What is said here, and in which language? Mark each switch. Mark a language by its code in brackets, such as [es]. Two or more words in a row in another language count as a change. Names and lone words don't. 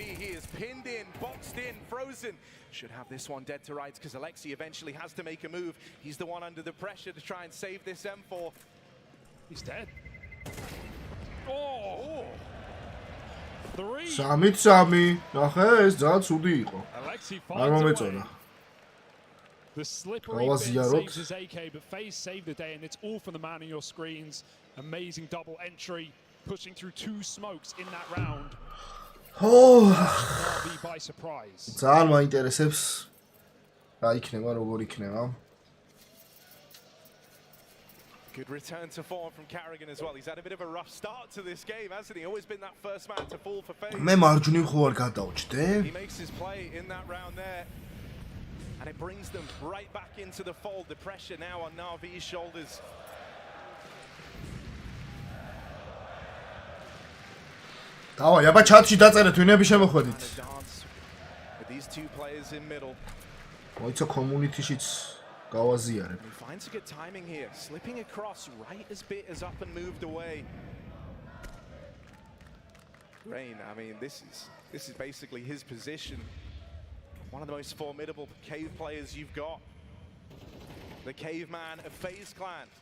[en] He is pinned in, boxed in, frozen. Should have this one dead to rights because AlexiB eventually has to make a move. He's the one under the pressure to try and save this M4. He's dead. Oh! Three. Sami. [ka] Nახე, ეს ძალიან ცუდი იყო. AlexiB არ მომეწონა. [en] The slippery bit saves his AK, but FaZe saved the day, and it's all from the man on your screens. Amazing double entry, pushing through 2 smokes in that round. Oh! NAVI by surprise. [ka] ძალიან მაინტერესებს რა იქნება, როგორ იქნება. [en] Good return to form from Carrigan as well. He's had a bit of a rough start to this game, hasn't he? Always been that first man to fall for FaZe. [ka] მე მარჯვნივ ხო არ გადავჭდე? [en] He makes his play in that round there. And it brings them right back into the fold. The pressure now on NAVI's shoulders. [ka] დავაი, აბა ჩატში დაწერეთ ვინები შემოხვედით. [en] With these two players in middle. [ka] მოიცა community-შიც გავაზიარებ. [en] He finds a good timing here, slipping across right as bit as up and moved away. Rain, I mean, this is basically his position. One of the most formidable cave players you've got. The caveman of FaZe clan.